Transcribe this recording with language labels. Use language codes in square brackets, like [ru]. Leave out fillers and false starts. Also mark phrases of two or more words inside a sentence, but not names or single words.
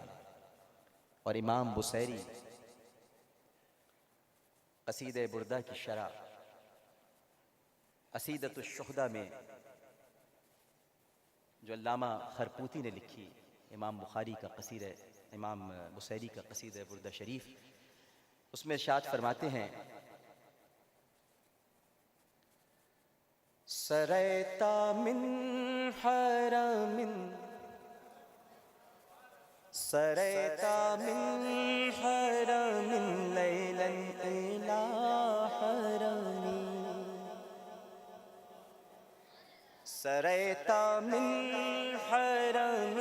[ur] اور امام بصیری قصیدہ بردہ کی شرح عصیدۃ الشہداء میں جو علامہ خرپوتی نے لکھی، امام بخاری کا قصیدہ، امام بصیری کا قصیدہ بردہ شریف، اس میں ارشاد فرماتے ہیں [ar] سریتا من حرم سریتا من حرم لیلا الى حرمی سریتا من حرم